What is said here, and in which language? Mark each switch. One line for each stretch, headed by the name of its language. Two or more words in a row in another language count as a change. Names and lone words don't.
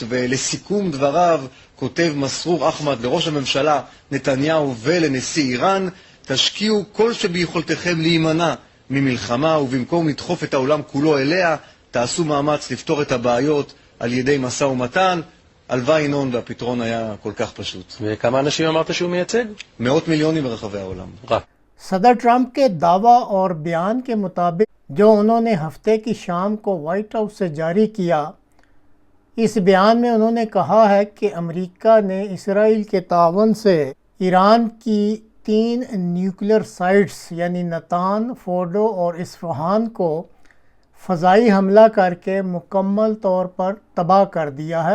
Hebrew: ולסיכום דבריו כותב מסרור אחמד לראש הממשלה נתניהו ולנשיא איראן, תשקיעו כל שביכולתכם להימנע ממלחמה, ובמקום לדחוף את העולם כולו אליה, תעשו מאמץ לפתור את הבעיות על ידי משא ומתן. הלוואי ינון והפתרון היה כל כך פשוט. וכמה אנשים אמרת שהוא מייצג? מאות מיליונים ברחבי העולם. רק.
Urdu: صدر ٹرمپ کے دعویٰ اور بیان کے مطابق جو انہوں نے ہفتے کی شام کو وائٹ ہاؤس سے جاری کیا، اس بیان میں انہوں نے کہا ہے کہ امریکہ نے اسرائیل کے تعاون سے ایران کی 3 نیوکلیر سائٹس یعنی نتان، فورڈو اور اصفہان کو فضائی حملہ کر کے مکمل طور پر تباہ کر دیا ہے۔